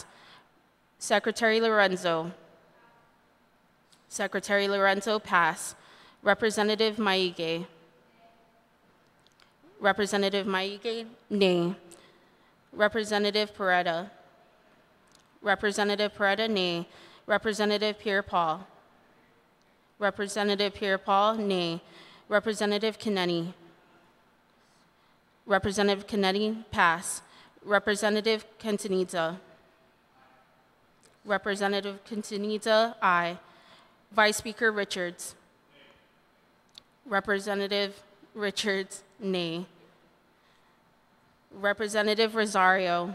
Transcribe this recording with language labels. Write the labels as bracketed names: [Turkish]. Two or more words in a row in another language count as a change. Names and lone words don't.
[English] Secretary Lorenzo. Secretary Lorenzo, pass. Representative Maige. Representative Maige, nay. Representative Peretta. Representative Peretta, nay. Representative Pierre-Paul. Representative Pierre-Paul, nay. Representative Kennedy. Representative Kennedy, pass. Representative Cantanita. Representative Cantanita, aye. Vice Speaker Richards. Representative Richards, nay. Representative Rosario.